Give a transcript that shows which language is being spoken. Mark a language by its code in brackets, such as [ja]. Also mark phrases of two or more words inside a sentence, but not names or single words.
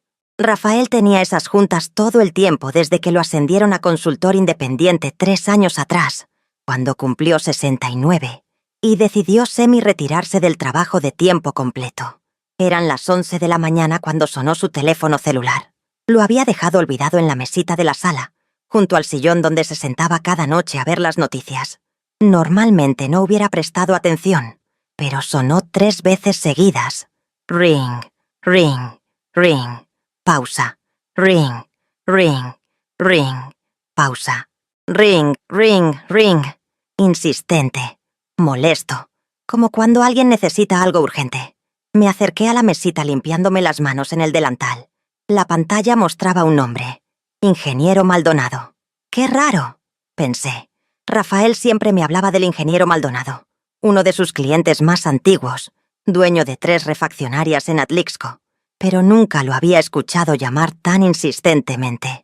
[es] Rafael tenía esas juntas todo el tiempo desde que lo ascendieron a consultor independiente 3 años atrás, cuando cumplió 69, y decidió semi-retirarse del trabajo de tiempo completo. Eran las 11 de la mañana cuando sonó su teléfono celular. Lo había dejado olvidado en la mesita de la sala, junto al sillón donde se sentaba cada noche a ver las noticias. Normalmente no hubiera prestado atención, pero sonó 3 veces seguidas. Ring, ring, ring, pausa. Ring, ring, ring, pausa. Ring, ring, ring. Insistente, molesto, como cuando alguien necesita algo urgente. Me acerqué a la mesita limpiándome las manos en el delantal. La pantalla mostraba un nombre: Ingeniero Maldonado. ¡Qué raro!, pensé. Rafael siempre me hablaba del ingeniero Maldonado, uno de sus clientes más antiguos, dueño de 3 refaccionarias en Atlixco, pero nunca lo había escuchado llamar tan insistentemente.